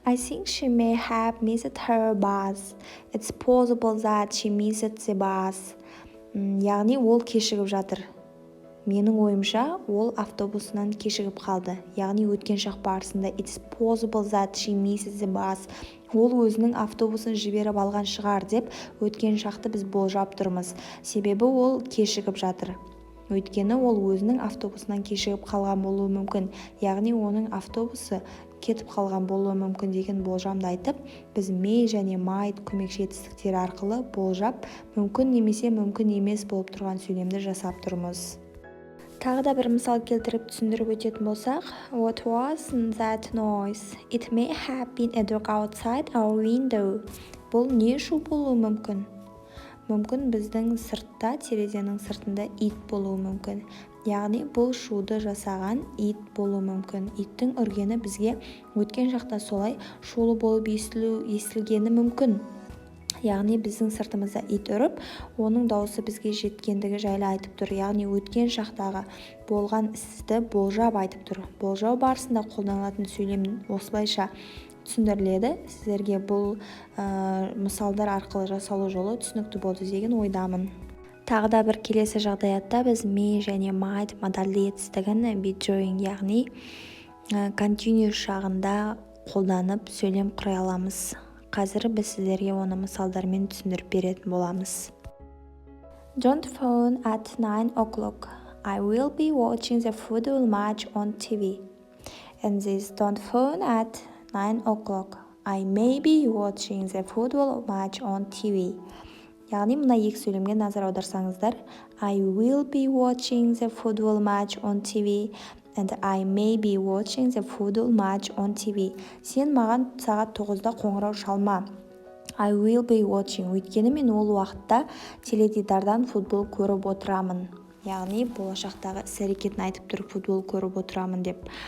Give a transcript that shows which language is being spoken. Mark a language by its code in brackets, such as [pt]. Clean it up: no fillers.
[en] I think she may have missed her bus. It's possible that she missed the bus. [kk] Яғни ол кешігіп жатыр. Менің ойымша, ол автобусынан кешігіп қалды. Яғни өткен шақ барысында [en] it's possible that she missed the bus. [kk] Ол өзінің автобусын жіберіп алған шығар деп өткен шақты біз болжап тұрмыз. Себебі ол кешігіп жатыр. Өйткені ол өзінің автобусынан кешігіп қалған болуы мүмкін. Яғни оның автобусы кетіп қалған болуы мүмкін деген болжамды айтып, біз may және might көмекші етістіктері арқылы болжап, мүмкін немесе мүмкін емес болып тұрған сөйлемді жасап тұрмыз. Тағы да бір мысал келтіріп түсіндіріп өтетін болсақ, [en] what was that noise? It may have been a dog outside our window. [kk] Бұл не шу болуы мүмкін? Мүмкін біздің сыртта, терезенің сыртында ит болуы мүмкін. Яғни бұл шуды жасаған ит болуы мүмкін. Иттің үргені бізге өткен шақта солай шулы болып естілгені мүмкін. Яғни біздің сыртымызда ит үріп, оның дауысы бізге жеткендігі жайлы айтып тұр. Яғни өткен шақтағы болған істі болжап айтып тұр. Болжау барысында қолданылатын сөйлем осылайша түсіндіріледі. Сіздерге бұл мысалдар арқылы жасалу жолы түсінікті болды деген ойдамын. Тағы да бір келесі жағдаятта біз may және might модальді етістігін [en] be doing, [kk] яғни continuous шағында қолданып сөйлем құрай аламыз. Қазір біз сіздерге оны мысалдармен түсіндіріп беретін боламыз. [en] Don't phone at 9 o'clock. I will be watching the football match on TV. And this don't phone at 9 o'clock. I may be watching the football match on TV. [kk] Яғни мына екі сөйлемге назар аударсаңыздар, [en] I will be watching the football match on TV and I may be watching the football match on TV. [kk] Сен маған сағат 9-да қоңырау шалма. [en] I will be watching. [kk] Өйткені мен ол уақытта теледидардан футбол көріп отырамын. Яғни болашақтағы іс-әрекетін айтып тұр, футбол көріп отырамын деп.